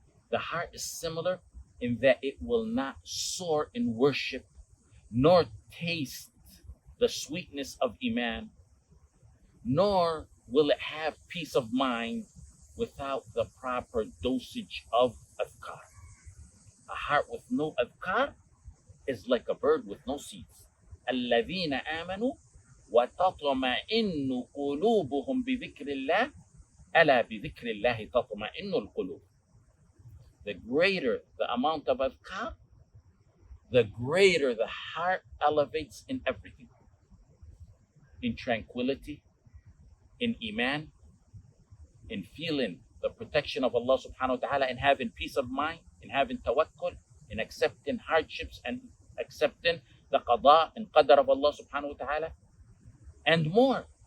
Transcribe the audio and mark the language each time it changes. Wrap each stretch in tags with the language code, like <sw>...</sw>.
<en>The heart is similar in that it will not soar in worship, nor taste the sweetness of Iman, nor will it have peace of mind without the proper dosage of adhkar. A heart with no adhkar is like a bird with no seeds.</en> <ar>الذين آمنوا وتطمئن قلوبهم بذكر الله ألا بذكر الله تطمئن القلوب.</ar> <en>The greater the amount of adhkar, the greater the heart elevates in everything. In tranquility, in iman, in feeling the protection of Allah subhanahu wa ta'ala, in having peace of mind, in having tawakkul, in accepting hardships and accepting the qada and qadar of Allah subhanahu wa ta'ala, and more.</en>